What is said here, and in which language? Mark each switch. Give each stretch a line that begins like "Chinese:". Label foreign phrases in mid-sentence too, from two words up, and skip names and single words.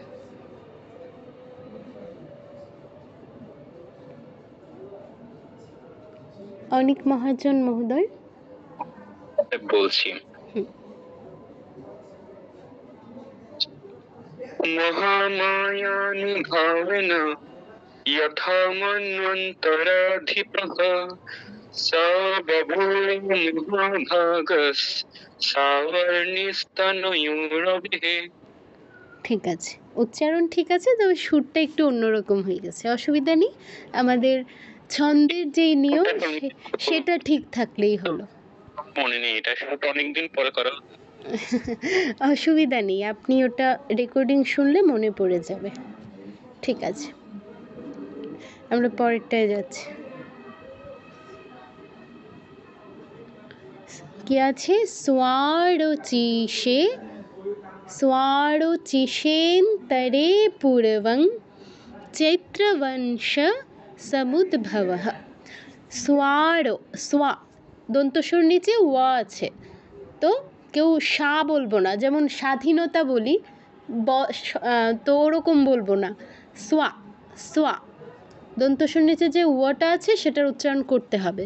Bangla: অনিক মহাজন মহোদয় বলছি।
Sanskrit: মহামায়ানুভাবেন यथा मन्वन्तराधिपः स बभूव महाभागस् सावर्णिस्तनयोरभिः।
Bangla: ঠিক আছে, উচ্চারণ ঠিক আছে, তবে সুরটা একটু অন্যরকম হয়ে গেছে, অসুবিধা নেই। আমাদের ছন্দের যেই নিয়ম সেটা ঠিক থাকলেই হলো। মনে নেই, এটা সাথে অনেকদিন পরে করা হতো। অসুবিধা নেই, আপনি ওটা রেকর্ডিং শুনলে মনে পড়ে যাবে। ঠিক আছে, আমরা পরেরটায় যাচ্ছি। কি আছে?
Sanskrit: स्वारोचिषेन्तरे पूर्वं चैत्रवंश समुद्भवः।
Bangla: সোয়া দন্তস্বর নিচে ওয়া আছে, তো কেউ সা বলবো না, যেমন স্বাধীনতা বলি তো ওরকম বলবো না। সোয়া দন্তস্বর নিচে যে ওয়াটা আছে সেটার উচ্চারণ করতে হবে।